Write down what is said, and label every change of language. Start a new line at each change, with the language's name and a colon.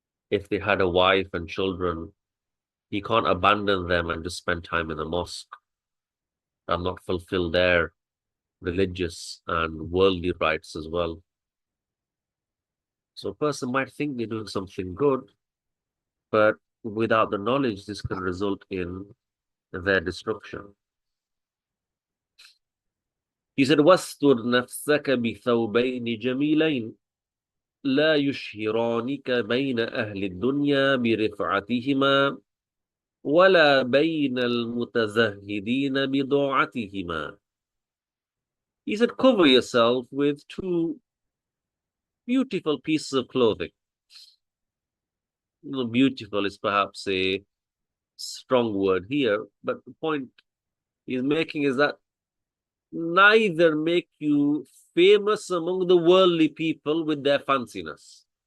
English: If they had a wife and children, you can't abandon them and just spend time in the mosque and not fulfill their religious and worldly rights as well. So a person might think they're doing something good, but without the knowledge, this can result in their destruction. He said,
Arabic: وَاسْتُرْ نَفْسَكَ بِثَوْبَيْنِ جَمِيلَيْنِ. لا يشهرانك بين أهل الدنيا برفعتهما ولا بين المتزهدين بضاعتهما.
English: He said, cover yourself with two beautiful pieces of clothing. Beautiful is perhaps a strong word here, but the point he's making is that neither make you famous among the worldly people with their fanciness.